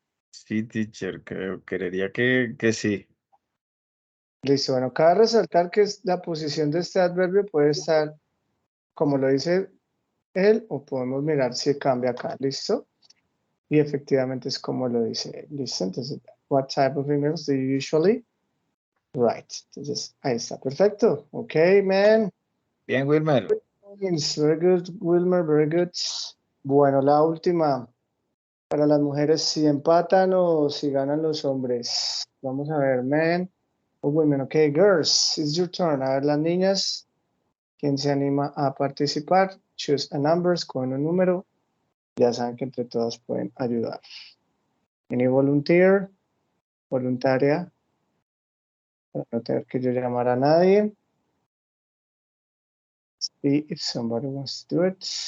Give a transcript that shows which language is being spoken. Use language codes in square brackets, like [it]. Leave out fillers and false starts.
[es] Sí, teacher, creería que sí. Listo, bueno, cabe resaltar que la posición de este adverbio puede estar como lo dice él o podemos mirar si cambia acá, ¿listo? Y efectivamente es como lo dice él, ¿listo? Entonces, [en] what type of emails do you usually write? [es] Entonces, ahí está, perfecto. [en] Ok, man. [es] Bien, Wilmer. [en] Very good, Wilmer, very good. [es] Bueno, la última. Para las mujeres, si empatan o si ganan los hombres. Vamos a ver, [en] men [es] o [en] women. Ok, girls, it's your turn. [es] A ver, las niñas, ¿quién se anima a participar? [en] Choose a number, [es] escogen un número. Ya saben que entre todas pueden ayudar. [en] Any volunteer? [es] Voluntaria. Para no tener que yo llamar a nadie. [en] See if somebody wants to do it.